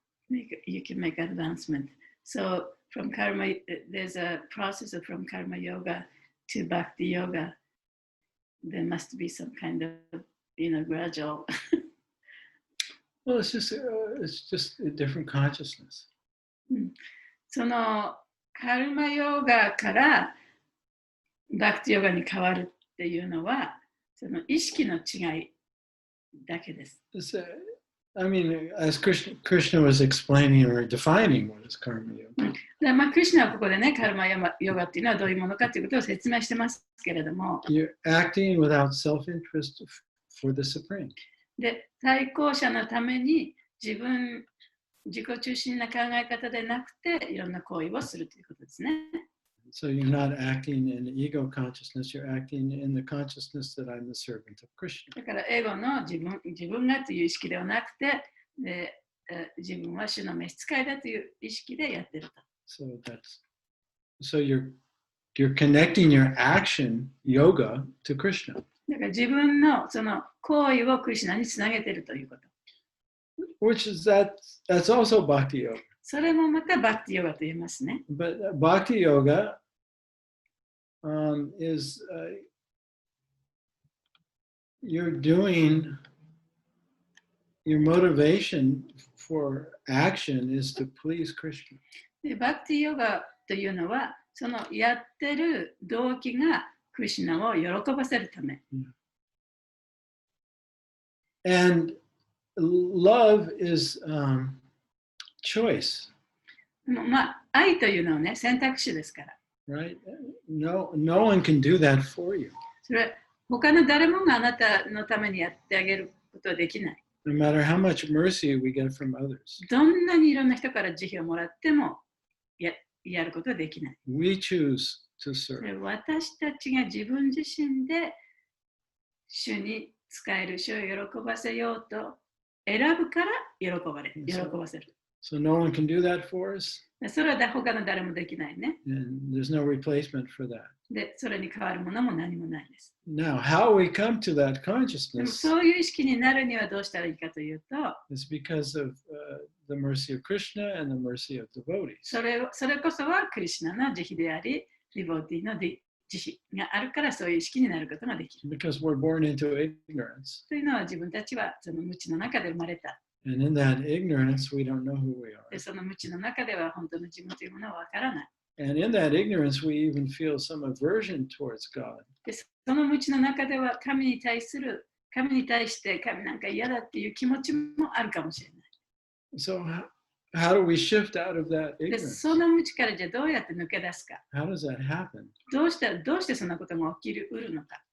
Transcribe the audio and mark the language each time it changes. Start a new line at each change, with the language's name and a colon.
English: You can make advancement. So from karma, there's a process of from karma yoga to bhakti yoga. There must be some kind of gradual. Well, it's just a different consciousness.
Japanese: そのカルマヨガからバクティヨガに変わるっていうのは、その意識の違いだけです。
English: I mean, as Krishna was explaining or defining what is karma yoga.
Japanese: クリシュナはここでね、カルマヨガっていうのはどういうものかということを説明してますけれども。
English: You're acting without self-interest for the supreme.
Japanese: で、対抗者のために自己中心な考え方でなくて、いろんな行為をするということですね。
English: So you're not acting in ego consciousness, you're acting in the consciousness that I'm the servant of Krishna.
Japanese: だからエゴの自分がという意識ではなくて、自分は主の召使いだという意識でやってると。
English: So you're connecting your action yoga to Krishna.
Japanese: だから自分のその行為をクリシュナにつなげているということ。
English: Which is that's also bhakti yoga.
Japanese: それもまたバクティヨガと言いますね。
English: But bhakti yoga is you're doing your motivation for action is to please Krishna.
Japanese: でバクティヨガというのはそのやってる動機がクリシュナを喜ばせるため。
English: And love is choice.
Japanese: 愛というのはね、選択肢ですから。
English: Right? No one can do that for you.
Japanese: それは他の誰もがあなたのためにやってあげることはできない。
English: No matter how much mercy we get from others.
Japanese: どんなにいろんな人から慈悲をもらってもやることはできない。
English: We choose to serve.
Japanese: 私たちが自分自身で主に仕える、主を喜ばせようと選ぶから喜ばせる。
English: So no one can do that for us.
Japanese: それは他の誰もできないね。
English: And there's no replacement for that.
Japanese: で、それに変わるものも何もないです。
English: Now, how we come to that
Japanese: でも
English: consciousness
Japanese: そういう意識になるにはどうしたらいいかというと、
English: is because of the mercy of Krishna and the mercy of devotees.
Japanese: それこそはクリシュナの慈悲であり、ディボティの慈悲があるからそういう意識になることができる。
English: Because we're born into ignorance.
Japanese: というのは自分たちはその無知の中で生まれた。
English: And in that ignorance, we don't know who we are.
Japanese: で、その無知の中では本当の自分というものはわからない。
English: And in that ignorance, we even feel some aversion towards God.
Japanese: で、その無知の中では神に対して神なんか嫌だっていう気持ちもあるかもしれない。
English: So how do we shift out of that
Japanese: で、
English: ignorance?
Japanese: その無知からじゃあどうやって抜け出すか。
English: How does that happen?
Japanese: どうしてそんなことが起きうるのか。